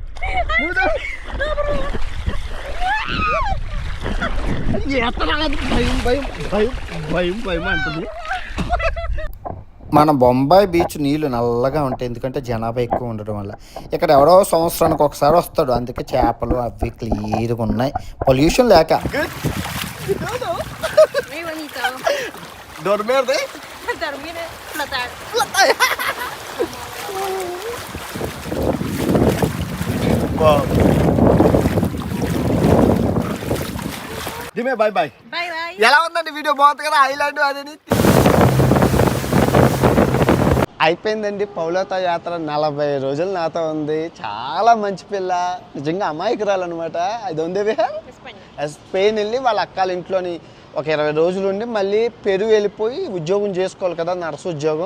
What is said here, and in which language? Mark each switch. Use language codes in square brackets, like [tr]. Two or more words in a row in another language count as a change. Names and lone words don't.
[te] భయం భయం భయం భయం భయం అంటుంది. మన బొంబాయి బీచ్ నీళ్ళు నల్లగా ఉంటాయి, ఎందుకంటే జనాభా ఎక్కువ ఉండడం వల్ల. ఇక్కడ ఎవరో సంవత్సరానికి ఒకసారి వస్తాడు, అందుకే చేపలు అవి క్లియర్గా ఉన్నాయి, పొల్యూషన్ లేక. [es] Muy bonito. Dormir de Dormir es flotar. Dime [en] bye bye. Bye bye. [te] ఎలా ఉందండి వీడియో? బాగుంది కదా, ఐలాండ్ అనేది. అయిపోయిందండి పౌలత యాత్ర. 40 రోజులు నాతో ఉంది. చాలా మంచి పిల్ల, నిజంగా అమాయకురాలన్నమాట. అది ఉంది España. స్పెయిన్ వెళ్ళి వాళ్ళ అక్కల ఇంట్లోని ఒక 20 రోజులు ఉండి మళ్ళీ పెరుగు వెళ్ళిపోయి ఉద్యోగం చేసుకోవాలి కదా, నర్సు ఉద్యోగం.